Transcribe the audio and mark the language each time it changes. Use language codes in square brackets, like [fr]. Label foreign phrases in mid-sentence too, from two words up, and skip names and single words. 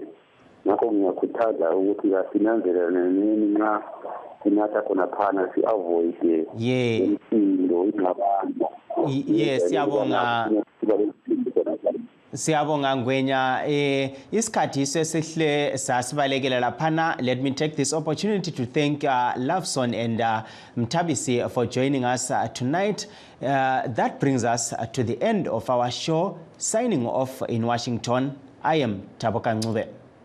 [nd] Ngakho ngiyakhuthaza ukuthi kasinanzelelane nxa sinatha khona phana, si-avoide imisindo, ingxabano. Yes, siyabonga Ngwenya. Isikhathi sesihle sasibalekela laphana. [en] Let me take this opportunity to thank Loveson and Mtabisi for joining us tonight. That brings us to the end of our show. Signing off in Washington, I am Taboka Ncube.